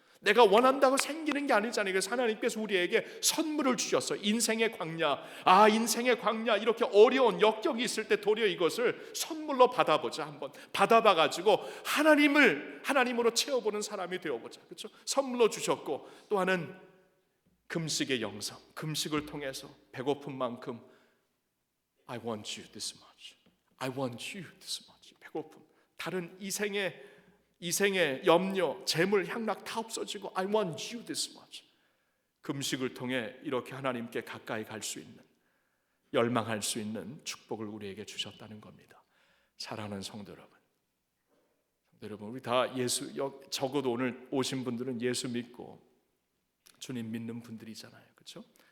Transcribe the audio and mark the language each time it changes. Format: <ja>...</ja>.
<ko>내가 원한다고 생기는 게 아니잖아요. 그래서 하나님께서 우리에게 선물을 주셨어요. 인생의 광야. 인생의 광야, 이렇게 어려운 역경이 있을 때 도리어 이것을 선물로 받아보자. 한번 받아봐가지고 하나님으로 채워보는 사람이 되어보자. 그렇죠? 선물로 주셨고, 또 하나는 금식의 영성. 금식을 통해서 배고픈 만큼</ko> <en>I want you this much. I want you this much.</en> <ko>배고픔. 다른 이생의 염려, 재물, 향락 다 없어지고</ko> <en>I want you this much.</en> <ko>금식을 통해 이렇게 하나님께 가까이 갈 수 있는, 열망할 수 있는 축복을 우리에게 주셨다는 겁니다. 사랑하는 성도 여러분, 우리 다 적어도 오늘 오신 분들은 예수 믿고 주님 믿는 분들이잖아요. 그렇죠?</ko>